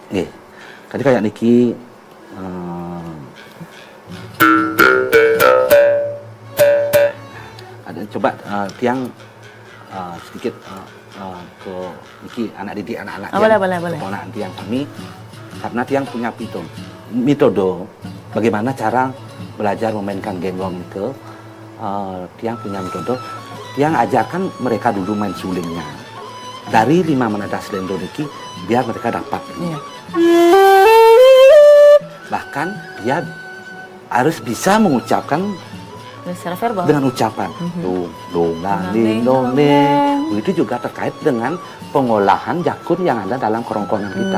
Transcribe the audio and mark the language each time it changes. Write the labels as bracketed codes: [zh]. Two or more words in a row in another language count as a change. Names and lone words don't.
[id] Tadi kayak niki ada coba tiang sedikit ke niki anak didik anak-anak keponakan tiang kami, karena tiang punya metode bagaimana cara belajar memainkan genggong itu. Tiang punya metode, tiang ajarkan mereka dulu main sulingnya dari 5 menada selendro niki biar mereka dapat. Bahkan dia harus bisa mengucapkan secara verbal dengan ucapan dong. Itu juga terkait dengan pengolahan jakun yang ada dalam kerongkongan kita.